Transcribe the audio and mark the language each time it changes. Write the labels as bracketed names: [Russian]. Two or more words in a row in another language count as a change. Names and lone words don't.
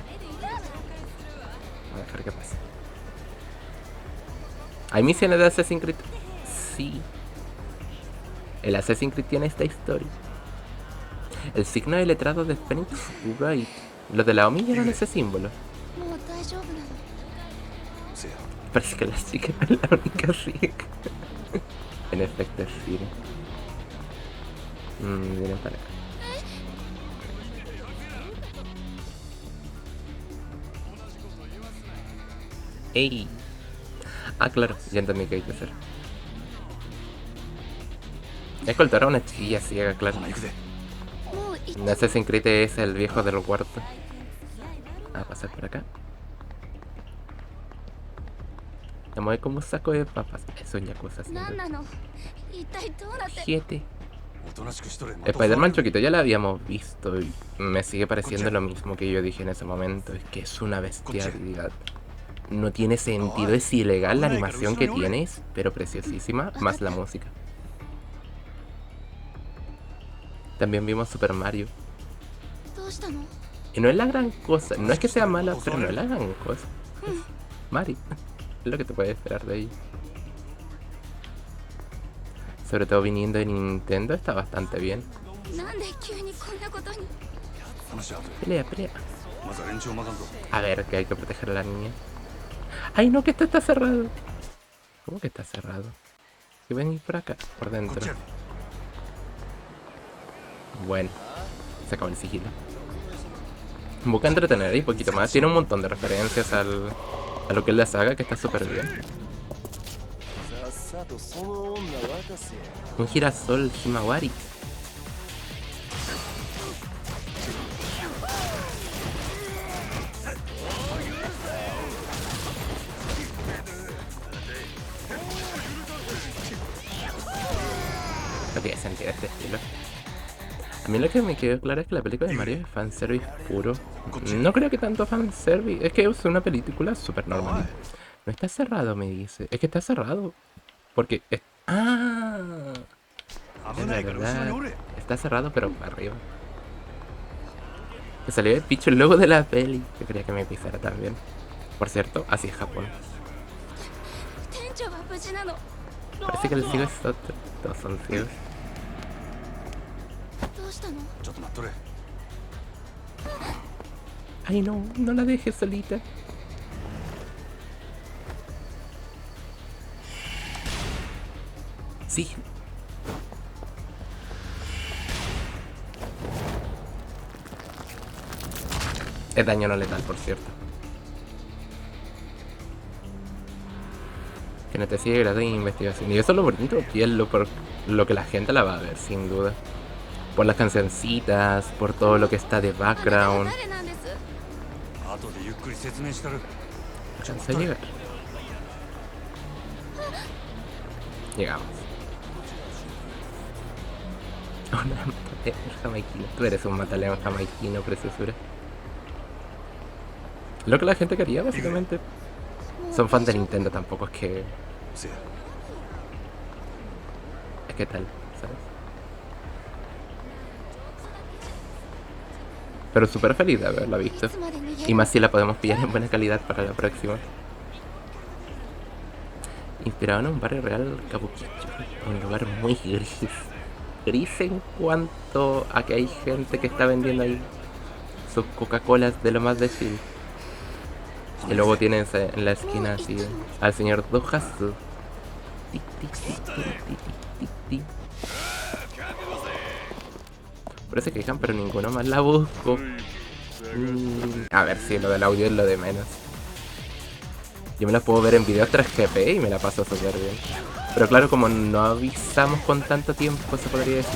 [Spanish] Voy a dejar que pase. ¿Hay misiones de Assassin's Creed? Sí. El Assassin's Creed tiene esta historia. El signo de letrado de Phoenix Wright. Los de la OMI eran ese símbolo. [Japanese] もう大丈夫なの。せや。 [Spanish] Parece que la chica no es la única rica. En efecto, sí. Vienen para acá. ¡Ey! Ah, claro, ya entendí qué hay que hacer. Escoltar a una chiquilla ciega, claro. [Japanese] 行くぜ。もうい [Spanish] No sé si Crite es el viejo del huerto. A pasar por acá. Me mueve como un saco de papas. Eso ya cosas. [Japanese] 何なの。一体どうなって。 [Spanish] 7. [Japanese] おとなしくしとれ。 [Spanish] Spider-Man Choquito ya la habíamos visto y me sigue pareciendo lo mismo que yo dije en ese momento. Es que es una bestialidad. No tiene sentido, es ilegal la animación que tienes, pero preciosísima, más la música. También vimos Super Mario. [Japanese] どうしたの。 [Spanish] Y no es la gran cosa, no es que sea mala, pero no es la gran cosa. Es Mario, es lo que te puedes esperar de ella. Sobre todo viniendo de Nintendo está bastante bien. [Japanese] なんで急にこんなことに。話は後で。 [Spanish] Pelea, pelea. [Japanese] まずは連中をまかんぞ。 [Spanish] A ver, que hay que proteger a la niña. Ay, no, que esto está cerrado. ¿Cómo que está cerrado? Si ven por acá, por [Japanese] こっ [Spanish] dentro. [Japanese] ちやで。 [Spanish] Bueno, se acabó el sigilo. Busca entretener y poquito más. Tiene un montón de referencias a lo que es la saga, que está súper bien. [Japanese] さっさとその女渡せ。 [Spanish] Un girasol Himawari. No tiene sentido este estilo. A mí lo que me quedó claro es que la película de Mario es fanservice puro. No creo que tanto fanservice. Es que es una película súper normal. No está cerrado, me dice. Es que está cerrado. Porque... ¡Ah! [Japanese] 危ないから後ろにおれ。 [Spanish] Está cerrado, pero para arriba. Me salió el picho el logo de la peli. Yo quería que me pisara también. Por cierto, así es Japón. [Japanese] 店長は無事なの。 [Spanish] Parece que el ciego es otro. Todos son ciegos. [Japanese] どうしたの。ちょっと待っとれ。 [Spanish] Ay, no, no la dejes solita. Sí. Es daño no letal, por cierto. Que no te sigue gratis investigación. Y eso es lo bonito, y es por lo que la gente la va a ver, sin duda. Por las cancioncitas, por todo lo que está de [Japanese] あなたは [Spanish] background. [Japanese] 誰なんです？後でゆっくり説明したる。 [Spanish] Alcanza a llegar. Llegamos. Una mataleón jamaiquino. Tú eres un mataleón jamaiquino, preciosura. Lo que la gente quería, básicamente. Son fans de Nintendo, tampoco es que... [Japanese] せや。 [Spanish] Es que tal, ¿sabes? Pero súper feliz de haberla visto. [Japanese] いつまで逃げ [Spanish] Y más si la podemos pillar en buena calidad para la próxima. Inspirado en un barrio real Kabukicho. Un lugar muy gris. Gris en cuanto a que hay gente que está vendiendo ahí sus Coca-Colas de lo más de chill. Y luego tienen en la esquina así al señor Dohasu. Tic, tic, tic, tic, tic, tic, tic. Por eso se quejan, pero ninguno más la busco. A ver si lo del audio es lo de menos. Yo me la puedo ver en videos 3GP y me la paso súper bien. Pero claro, como no avisamos con tanto tiempo, se podría decir.